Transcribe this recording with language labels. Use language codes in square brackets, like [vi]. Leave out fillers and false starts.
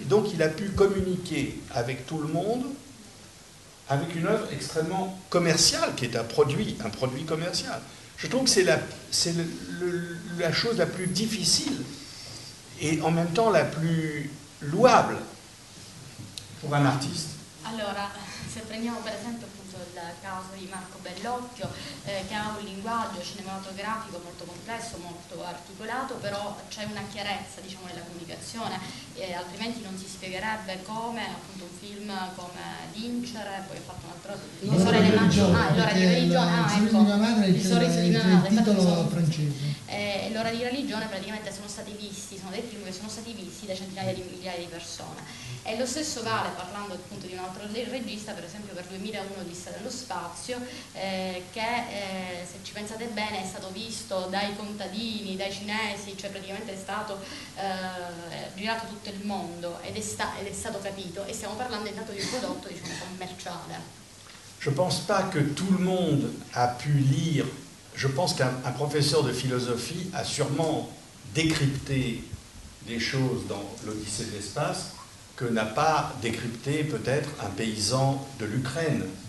[fr] Donc il a pu communiquer avec tout le monde avec une œuvre extrêmement commerciale, qui est un produit commercial. Je trouve que c'est la chose la plus difficile et en même temps la plus louable pour un artiste. [it] Allora, se prendiamo per esempio appunto il caso di Marco Bellocchio, che ha un linguaggio cinematografico molto complesso, molto articolato, però c'è una chiarezza, diciamo, nella comunicazione, altrimenti non si spiegherebbe come appunto un film come Vincere, poi ha fatto un altro Le sorelle Maggiori, L'ora di religione, ecco, il sorriso di mia madre, il titolo francese. L'ora di religione praticamente sono dei film che sono stati visti da centinaia di migliaia di persone. E lo stesso vale, parlando appunto di un altro regista, per esempio per 2001 Odissea dello spazio, che se ci pensate bene è stato visto dai contadini, dai cinesi, cioè praticamente è stato girato tutto il mondo ed è stato capito, e stiamo parlando intanto di un prodotto, diciamo, commerciale. [fr] Je ne pense pas que tout le monde a pu lire. Je pense qu'un professeur de philosophie a sûrement décrypté des choses dans l'Odyssée de l'espace que n'a pas décrypté peut-être un paysan de l'Ukraine.